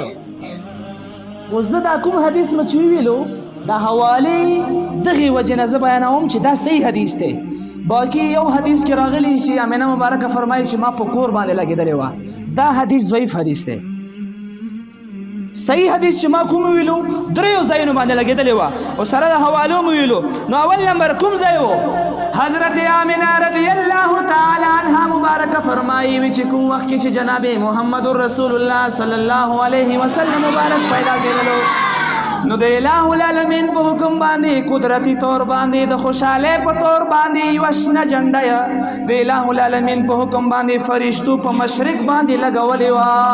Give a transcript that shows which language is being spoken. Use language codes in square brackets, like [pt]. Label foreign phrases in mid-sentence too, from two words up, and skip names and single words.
[ps] خو زه دا کوم حدیث مې چې ویلو دا حوالې دغې وجې نه زه بیانوم چې دا صحیح حدیث دی. باقي یو حدیث کې راغلی چې امینه مبارکه فرمایي چې ما په کور باندې لګېدلې وه، دا حدیث ضعیف حدیث دی. صحیح حدیث چې ما کوم ویلو دریو ځایونو باندې لګېدلې وه او سره د حوالو مې ویلو. نو اول نمبر کوم ځای و؟ حضرت آمنہ [ar] رضی اللہ تعالی عنہ [ps] مبارک فرمائی وی چې کوم وخت کې چې جناب محمد رسول الله [ar] صلی الله علیه وسلم [ps] مبارک پیدا کېدلو، نو د [ar] الٰه العالمین [ps] په حکم باندې قدرتی طور باندې د خوشحاله په طور باندې یوه شنه جنډه د [ar] الٰه العالمین [ps] په حکم باندې فرشتو په مشرق باندې لګولې وه،